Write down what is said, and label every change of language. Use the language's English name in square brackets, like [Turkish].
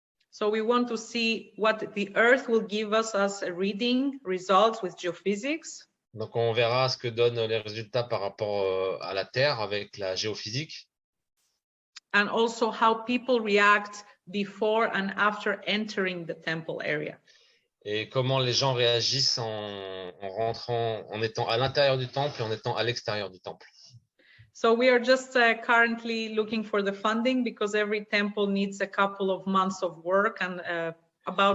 [English] So we want to see what the Earth will give us as a reading results with geophysics. [French] Donc on verra ce que donnent les résultats par rapport à la Terre avec la géophysique. [English] And also how people react before and after entering the temple area. [French] Et comment les gens réagissent en rentrant, en étant à l'intérieur du temple et en étant à l'extérieur du temple. [English] So we are just currently looking for the funding because every temple needs a couple of months of work and about